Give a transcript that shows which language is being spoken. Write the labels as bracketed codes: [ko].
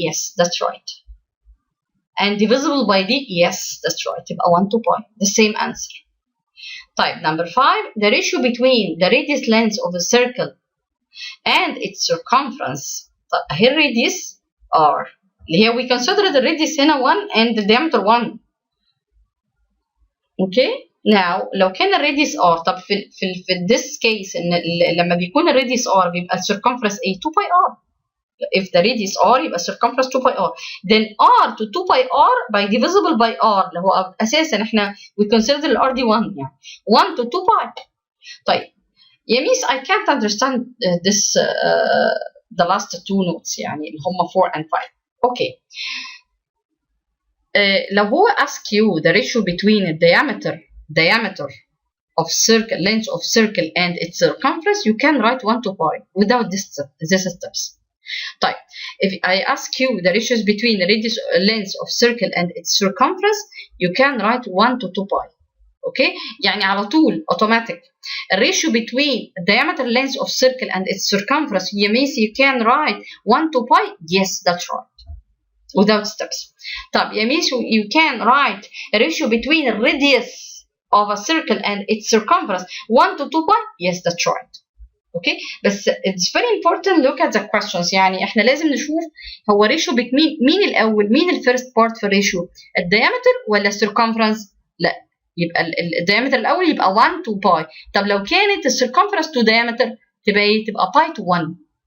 [en] Yes, that's right. And divisible by d. Yes, that's right. يبقى 1 to pi. The same answer. طيب number 5, the ratio between the radius length of a circle and its circumference. طيب here radius r [ar] اللي هي [en] we consider the radius [ar] هنا [en] 1 and the diameter 1. Okay. [ar] Now لو كان الراديوس r طب في [en] this case [ar] ان لما بيكون الراديوس r بيبقى circumference a 2 pi r. [en] If the radius r يبقى circumference 2 pi r. Then r to 2 pi r by divisible by r [ar] اللي هو اساسا احنا [en] we consider ال r دي 1 يعني 1 to 2 pi. [ar] طيب يا ميس [en] I can't understand this the last two notes [ar] يعني اللي هم [en] 4 and 5. Okay. [ar] لو هو [en] ask you the ratio between the diameter of circle, length of circle and its circumference, you can write 1 to pi without these steps. طيب if I ask you the ratios between the radius length of circle and its circumference, you can write 1 to 2 pi. Okay. [ar] يعني على طول automatic. [en] The ratio between diameter length of circle and its circumference, you can write 1 to pi. Yes, that's right. Without steps. [ar] طب يا ميس [en] you can write a ratio between the radius of a circle and its circumference 1 to 2 pi. Yes, that's right. Okay. بس it's very important look at the questions. [ar] يعني احنا لازم نشوف هو [en] ratio between [ar] مين الأول مين الفيرست بارت في الريشيو الديامتر ولا السيركمفرنس. لا يبقى الديامتر الأول يبقى [en] 1 to pi. [ar] طب لو كانت السيركمفرنس [en] to diameter [ar] تبقى ايه تبقى [en] pi to 1.